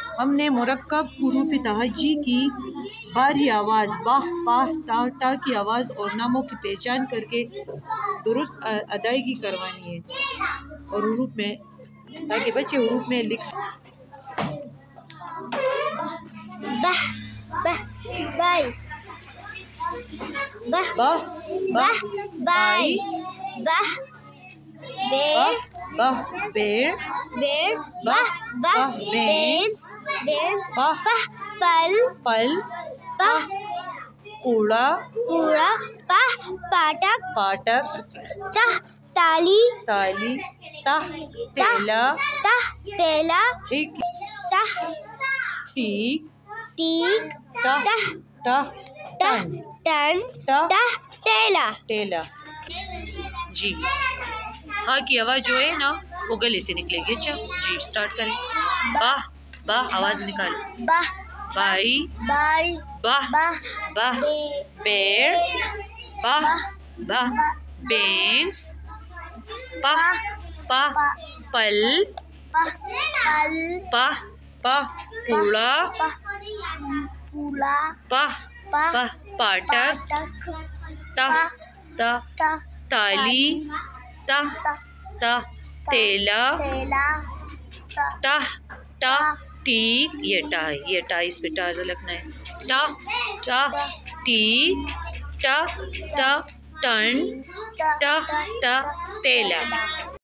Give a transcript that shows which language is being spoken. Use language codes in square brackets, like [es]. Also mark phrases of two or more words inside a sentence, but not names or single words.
[ur] ہم نے مرکب حروف تہجی کی باری آواز باہ پاہ تا ٹا کی آواز اور ناموں کی پہچان کر کے درست ادائیگی کروانی ہے اور حروف میں تاکہ بچے حروف میں لکھ بائی باہ باہ بائی باہ باہ باہ بیڑ باہ باہ بھینس باہ پل پل باہ کوڑا پاٹک تالی تاہ تیلا ٹھیک ٹیک ٹہ ٹن ٹیلا جی ہاں کی آواز جو ہے نا وہ گلے سے نکلے گی. اچھا جی سٹارٹ کریں. باہ باہ آواز نکالو. بائی باہ باہ پیڑ باہ باہ بینس پاہ پاہ پل پاہ پاہ کوڑا پاہ پاہ پاٹک تاہ تالی تاہ تیلا ٹاہ ٹیک. یہ ٹا ہے, یہ ٹا اس پہ ٹا لگنا ہے. ٹا ٹیک ٹن ٹا ٹیلا.